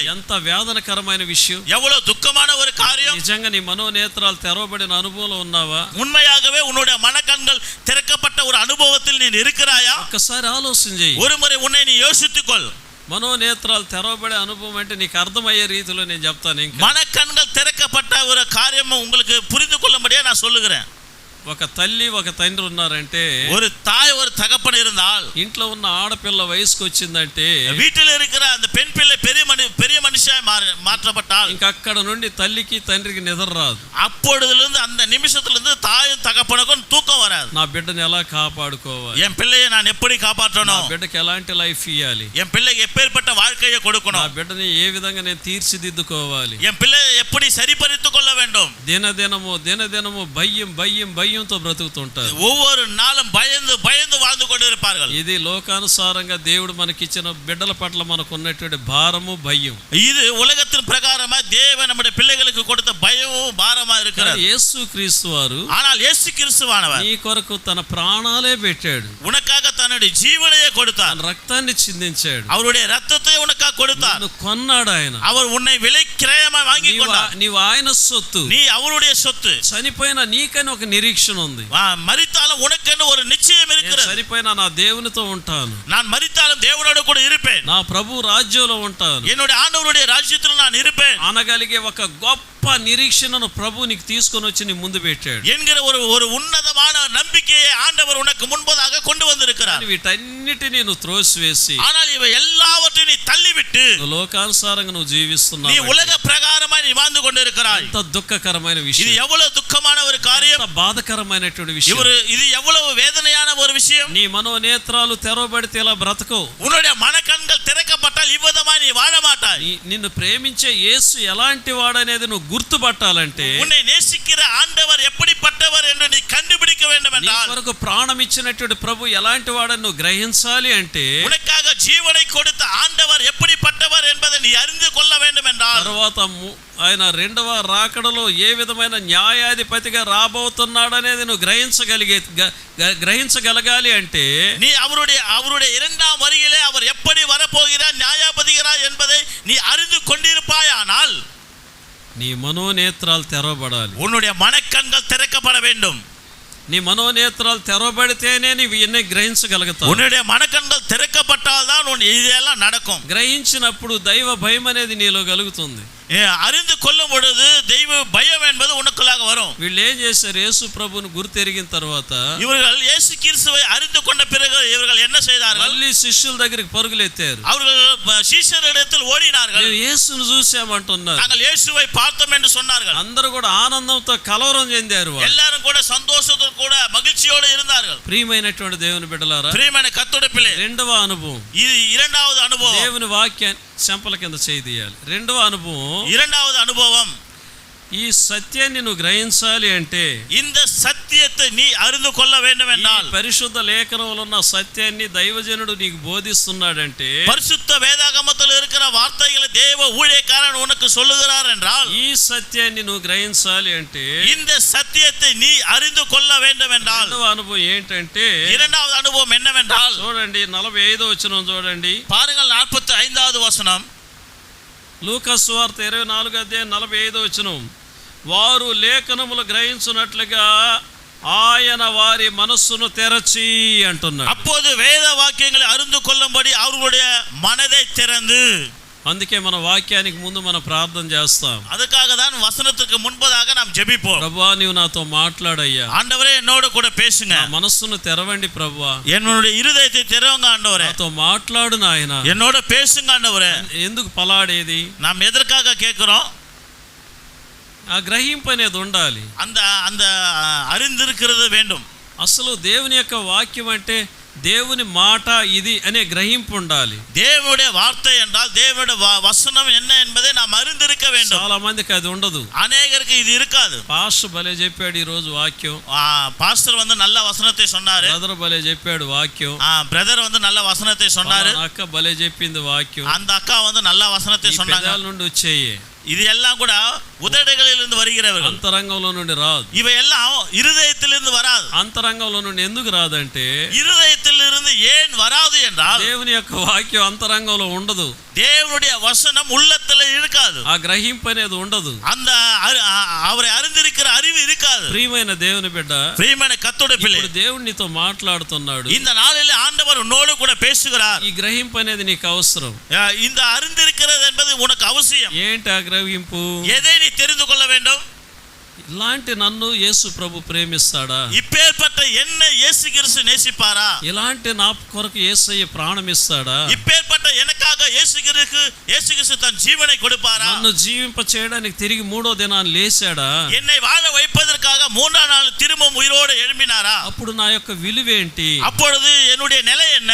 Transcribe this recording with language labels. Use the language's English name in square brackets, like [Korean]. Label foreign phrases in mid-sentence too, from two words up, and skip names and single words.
[Telugu] ఎంత వేదనకరమైన విషయం, [Tamil] எவ்வளவு துக்கமான ஒரு காரியம். [Telugu] నిజంగా నీ మనోనేత్రాలు తెరవబడిన అనుభవంలో ఉన్నావా? [Tamil] உண்மையாகவே உன்னுடைய மனக்கண்கள் திறக்கப்பட்ட ஒரு அனுபவத்தில் நீ இருக்கிறாயா? [Telugu] ఒక్కసారి ఆలోచన చేయి. [Tamil] ஒருமுறை உன்னை நீ யோசித்துக்கொள். [Telugu] మనోనేత్రాలు తెరవబడే అనుభవం అంటే నీకు అర్థమయ్యే రీతిలో నేను చెప్తాను. ఇంకా [Tamil] மனக்கண்கள் திறக்கப்பட்ட ஒரு காரியம் உங்களுக்கு புரிந்து கொள்ளும்படியா நான் சொல்லுகிறேன். [Telugu] ఒక తల్లి ఒక తండ్రి ఉన్నారంటే, [Tamil] ஒரு தாய் ஒரு தகப்பன் இருந்தால், [Telugu] ఇంట్లో ఉన్న ఆడపిల్ల వయసుకు వచ్చిందంటే, [Tamil] வீட்டில் இருக்கிற அந்த பெண் பிள்ளை பெரிய மனுஷாய் மாற்றப்பட்டால், [Telugu] ఇంకా అక్కడ నుండి తల్లికి తండ్రికి నిద్ర రాదు. [Tamil] அப்பொழுதிலிருந்து அந்த நிமிஷத்திலிருந்து தாயும் தகப்பனுக்கும் தூக்கம் வராது. [Telugu] నా బిడ్డను ఎలా కాపాడుకోవాలి, [Tamil] என் பிள்ளையை நான் எப்படி నా காப்பாற்றணும், [Telugu] బిడ్డకి ఎలాంటి లైఫ్ ఇవ్వాలి, [Tamil] என் பிள்ளைக்கு எப்பேற்பட்ட வாழ்க்கையை నా கொடுக்கணும், [Telugu] బిడ్డని ఏ విధంగా నేను తీర్చిదిద్దుకోవాలి, [Tamil] என் பிள்ளையை எப்படி சரிபரித்துக் கொள்ள வேண்டும். [Telugu] దినదినము భయంతో బ్రతుకుతుంటారు. [Tamil] ஒவ்வொரு நாளும் பயந்து வாழ்ந்து கொண்டிருப்பார்கள். [Telugu] ఇది లోకానుసారంగా దేవుడు మనకిచ్చిన బిడ్డల పట్ల మనకు ఉన్నటువంటి భారము భయం. [Tamil] இது உலகத்தின் பிரகாரமா தேவன் நம்முடைய பிள்ளைகளுக்கு கொடுத்த பயமும் பாரமா இருக்கிறது. [Telugu] యేసు క్రీస్తు వారు [Tamil] ஆனால் இயேசு கிறிஸ்துவானவர் [Telugu] నీ కొరకు తన ప్రాణాలే పెట్టాడు. [Tamil] உனக்காக தன்னுடைய ஜீவனையே கொடுத்தார். [Telugu] తన రక్తాన్ని చిందించాడు. [Tamil] அவருடைய ரத்தத்தை உனக்காக கொடுத்தார். [Telugu] నిన్ను కొన్నాడు ఆయన. [Tamil] அவர் உன்னை விலை கிரயமா வாங்கி கொண்டார். [Telugu] నీవు ఆయన సొత్తు. [Tamil] நீ அவருடைய சொத்து. [Telugu] చనిపోయిన నీకని ఒక నిరీక్షణ ఉంది. [Tamil] மரித்தாலும் உனக்கென்று ஒரு நிச்சயம் இருக்கிறது. [Telugu] చనిపోయినా నా దేవునితో ఉంటాను, [Tamil] நான் மரித்தாலும் தேவனோடு கூட இருப்பேன், [Telugu] నా ప్రభు రాజ్యంలో ఉంటాను, [Tamil] என்னுடைய ஆண்டவருடைய ராஜ்யத்தில் நான் இருப்பேன் [Telugu] అనగలిగే ఒక గొప్ప నిరీక్షణను ప్రభు నీకు తీసుకొని వచ్చి నీ ముందు పెట్టాడు [Tamil] என்கிற ஒரு உன்னதமான நம்பிக்கையை ஆண்டவர் உனக்கு முன்பதாக கொண்டு வந்திருக்கிறார். [Telugu] వీటన్నిటిని నువ్వు త్రోసివేసి, [Tamil] ஆனால் இவை எல்லாவற்றையும் நீ தள்ளிவிட்டு [Telugu] లోకానుసారంగా నువ్వు జీవిస్తున్నావు. [Tamil] நீ உலக பிரகாரமாய் நீ வாழ்ந்து கொண்டிருக்கிறாய். [Telugu] ఎంత దుఃఖకరమైన இது విషయం, [Tamil] எவ்வளவு துக்கமான ஒரு காரியம், [Telugu] ఎంత బాధకరమైనటువంటి విషయం. [Tamil] இது எவ்வளவு வேதனையான ஒரு விஷயம். [Telugu] నీ మనోనేత్రాలు తెరవబడితే ఇలా బ్రతకవు. [Tamil] உன்னுடைய மனக்கண்கள் திறக்கப்பட்டால் இவ்விதமாய் நீ வாழ மாட்டாய். [Telugu] నిన్ను ప్రేమించే యేసు ఎలాంటి వాడనేది నువ్వు గుర్తుపట్టాలంటే, [Tamil] உன்னை நேசிக்கிற ஆண்டவர் எப்படிப்பட்டவர் என்று நீ கண்டுபிடிக்க வேண்டும் నీ என்றால், [Telugu] కొరకు ప్రాణం ఇచ్చినటువంటి ప్రభు ఎలాంటి వాడని నువ్వు గ్రహించాలి అంటే, [Tamil] உனக்காக ஜீவனை கொடுத்த ஆண்டவர் எப்படிப்பட்டவர் என்பதை நீ அறிந்து கொள்ள வேண்டும் என்றால், [Telugu] తర్వాత ఆయన రెండవ రాకడలో ఏ విధమైన న్యాయాధిపతిగా రాబోతున్నాడనేది నువ్వు గ్రహించగలగాలి అంటే, [Tamil] நீ அவருடைய இரண்டாம் வருகையிலே அவர் எப்படி வரப்போகிறார் நியாயாதிபதிகிறார் என்பதை நீ அறிந்து கொண்டிருப்பாயானால், [Telugu] నీ మనోనేత్రాలు తెరవబడాలి. [Tamil] உன்னுடைய மனக்கண்கள் திறக்கப்பட வேண்டும். [Telugu] నీ మనోనేత్రాలు తెరవబడితేనే నీవు ఇవన్నీ గ్రహించగలుగుతావు. [Tamil] உன்னுடைய மனக்கண்கள் திறக்கப்பட்டால் தான் இதெல்லாம் நடக்கும். [Telugu] గ్రహించినప్పుడు దైవ భయం అనేది నీలో కలుగుతుంది. [Tamil] அறிந்து கொள்ளும் பொழுது தெய்வ பயம் என்பது உனக்குள்ளாக வரும். [Telugu] వీళ్ళు ఏం చేశారు? యేసు ప్రభువును గుర్తెరిగిన తర్వాత [Tamil] இவர்கள் இயேசு கிறிஸ்துவை அறிந்து கொண்ட பிறகு இவர்கள் என்ன செய்தார்கள்? ஓடினார்கள். [Telugu] మళ్ళీ శిష్యుల దగ్గరికి పరుగులెత్తారు. [Tamil] அவர்கள் சீஷரிடத்தில் ஓடினார்கள். [Telugu] మేము యేసును చూసామంటున్నారు. [Tamil] நாங்கள் இயேசுவை பார்த்தோம் என்று சொன்னார்கள். [Telugu] అందరూ కూడా ఆనందంతో కలవరం చెందారు. [Tamil] எல்லாரும் கூட சந்தோஷத்தோடு கூட மகிழ்ச்சியோடு இருந்தார்கள். [Telugu] ప్రియమైనటువంటి దేవుని బిడ్డలారా, [Tamil] பிரியமான கர்த்தருடைய பிள்ளை, [Telugu] రెండవ అనుభవం, [Tamil] இது இரண்டாவது அனுபவம். [Telugu] దేవుని వాక్యాన్ని చెంపల కింద చేయాలి. రెండవ అనుభవం, [Tamil] இரண்டாவது அனுபவம், [Telugu] ఈ సత్యాన్ని నువ్వు గ్రహించాలి అంటే, [Tamil] இந்த சத்தியத்தை நீ அறிந்து கொள்ள வேண்டும் என்றால், [Telugu] పరిశుద్ధ లేఖనంలో ఉన్న సత్యాన్ని దైవజనుడు నీకు బోధిస్తున్నాడంటే, [Tamil] பரிசுத்த வேதாகமத்தில் இருக்கிற வார்த்தைகளை தேவ ஊழியக்காரன் உனக்கு சொல்லுகிறார் என்றால், [Telugu] ఈ సత్యాన్ని నువ్వు గ్రహించాలి అంటే, [Tamil] இந்த சத்தியத்தை நீ அறிந்து கொள்ள வேண்டும் என்றால், [Telugu] రెండవ అనుభవం ఏంటంటే, [Tamil] இரண்டாவது அனுபவம் என்னவென்றால், [Telugu] చూడండి 45వ వచనం చూడండి. [Tamil] பாருங்கள் 45வது வசனம். [Telugu] లూకా సువార్త 24వ అధ్యాయం 45వ వచనం. వారు లేఖనములు గ్రహించున్నట్లుగా ఆయన వారి మనస్సును తెరచి అంటున్నాడు. [Tamil] அப்போது வேத வாக்கியங்களை அறிந்து கொள்ளும்படி அவர்களுடைய மனதை திறந்து. [Telugu] అందుకే మన వాక్యానికి ముందు మనం ప్రార్థన చేస్తాం. [Tamil] அதுக்காக தான் வசனத்துக்கு முன்பதாக நாம் ஜெபிப்போம். [Telugu] ప్రభువా, నీవు నాతో మాట్లాడయ్యా. [Tamil] ஆண்டவரே, என்னோட கூட பேசுங்க. [Telugu] నా మనస్సును తెరవండి ప్రభువా. [Tamil] என்னுடைய இருதயத்தை திறவுங்க ஆண்டவரே. [Telugu] నాతో మాట్లాడు నాయనా. [Tamil] என்னோட பேசுங்க ஆண்டவரே. [Telugu] ఎందుకు పలాడేది? [Tamil] நாம் எதற்காக கேட்கிறோம்? [Telugu] ఆ గ్రహింపు అనేది ఉండాలి. [Tamil] அந்த அந்த அறிந்திருக்கிறது வேண்டும். [Telugu] అసలు దేవుని యొక్క వాక్యం అంటే దేవుని మాట ఇది అనే గ్రహింపు ఉండాలి. [Tamil] தேவனுடைய வார்த்தை என்றால் தேவனுடைய வசனம் என்ன என்பதை நாம் அறிந்திருக்க வேண்டும். [Telugu] చాలా మందికి అది ఉండదు. [Tamil] அநேகருக்கு இது இருக்காது. [Telugu] పాస్టర్ భలే చెప్పాడు ఈ రోజు వాక్యం. [Tamil] பாஸ்டர் வந்து நல்ல வசனத்தை சொன்னாரு. [Telugu] బ్రదర్ భలే చెప్పాడు వాక్యం. [Tamil] பிரதர் வந்து நல்ல வசனத்தை சொன்னாரு. [Telugu] అక్క భలే చెప్పింది వాక్యం. [Tamil] அந்த அக்கா வந்து நல்ல வசனத்தை சொன்னாங்க. [Telugu] పెదాల నుండి వచ్చేయే. [Tamil] இது எல்லாம் கூட உதடுகளிலிருந்து வருகிறவர்கள். [Telugu] అంతరంగంలో నుండి రాదు. [Tamil] இவை எல்லாம் இருதயத்திலிருந்து வராது. [Telugu] అంతరంగంలో నుండి ఎందుకు రాదంటే, [Tamil] இருதயத்திலிருந்து ஏன் வராது என்றால், [Telugu] దేవుని యొక్క వాక్యం అంతరంగంలో ఉండదు. [Tamil] தேவனுடைய வசனம் உள்ளத்துல இருக்காது. [Telugu] ఆ గ్రహింపు అనేది ఉండదు. [Tamil] அந்த அவரை அறிந்திருக்கிற அறிவு இருக்காது. [Telugu] ప్రియమైన దేవుని బిడ్డ, [Tamil] பிரியமான கர்த்தருடைய பிள்ளை, [Telugu] ఇప్పుడు దేవుడు నీతో మాట్లాడుతున్నాడు. [Tamil] இந்த நாளில் ஆண்டவர் உன்னோடு கூட பேசுகிறார். [Telugu] ఈ గ్రహింపు అనేది నీకు అవసరం. [Tamil] இந்த அறிந்திருக்கிறது என்பது உனக்கு அவசியம். [Telugu] ఏంటి ఆ గ్రహింపు? [Tamil] எதை நீ தெரிந்து கொள்ள வேண்டும்? [Telugu] ఇలాంటి నన్ను యేసు ప్రభు ప్రేమిస్తాడా? [Tamil] இப்பேற்பட்ட என்ன இயேசு கிறிஸ்து நேசிப்பாரா? [Telugu] ఇలాంటి నా కొరకు యేసయ్య ప్రాణం ఇస్తాడా? [Tamil] இப்பேற்பட்ட எனக்காக இயேசு கிறிஸ்து தன் ஜீவனை கொடுப்பாரா? [Telugu] నన్ను జీవింప చేయడానికి తిరిగి 3వ దినాన్ని లేచాడా? [Tamil] என்னை வாழ வைப்பதற்காக 3ஆம் நாள் திரும்பவும் உயிரோடு எழும்பினாரா? [Telugu] అప్పుడు నా యొక్క విలువేంటి? [Tamil] அப்பொழுது என்னுடைய நிலை என்ன?